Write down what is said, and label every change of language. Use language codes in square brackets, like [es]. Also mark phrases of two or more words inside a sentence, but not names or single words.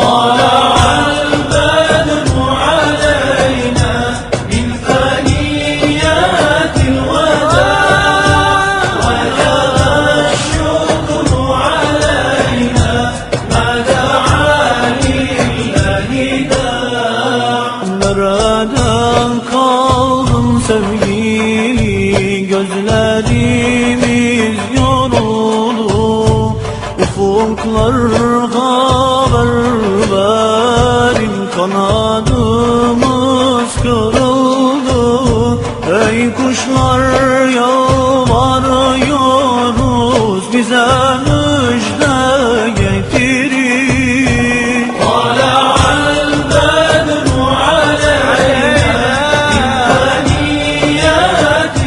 [ar] طلع البدر علينا من ثنيات الوداع، وجب الشكر علينا ما دعا لله داع. [tr] Nerede kaldın sevgili, gözlerimiz yoruldu, ufuklar haber verin, kanadımız kırıldı. Ey kuşlar yalvarıyoruz, bize müjde getirin. [ar] طلع البدر علينا من ثنيات